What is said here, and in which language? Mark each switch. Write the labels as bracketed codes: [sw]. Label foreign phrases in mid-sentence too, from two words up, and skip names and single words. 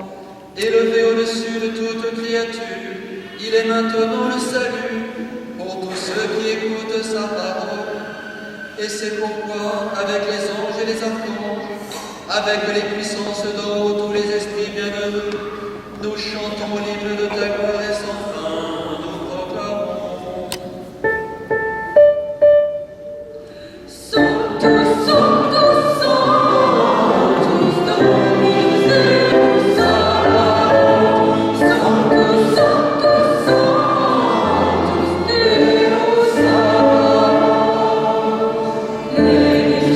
[fr] Élevé au-dessus de toute créature, il est maintenant le salut pour tous ceux qui écoutent sa parole. Et c'est pourquoi, avec les anges et les archanges, avec les puissances d'en haut, tous les esprits bienheureux, nous chantons l'hymne de ta gloire et sans fin, nous proclamons. [la] Sanctus, Sanctus, Sanctus, Dominus Deus Sabaoth. Sanctus, Sanctus, Sanctus, Deus Sabaoth.